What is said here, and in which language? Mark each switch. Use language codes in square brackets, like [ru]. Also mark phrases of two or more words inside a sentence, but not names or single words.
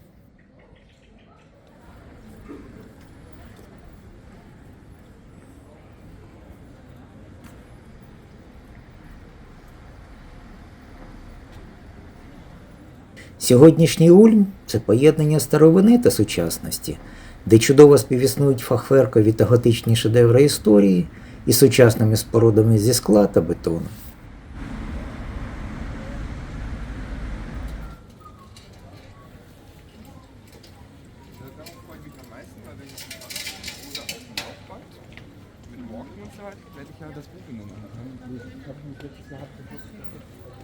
[uk] Сьогоднішній Ульм – це поєднання старовини та сучасності, де чудово співіснують фахверкові та готичні шедеври історії із сучасними спорудами зі скла та бетону. [de] Darauf freue ich mich am meisten, weil wenn ich das mache oder auf dem Laufband mit Walking und so weiter, werde ich ja das Buch immer machen.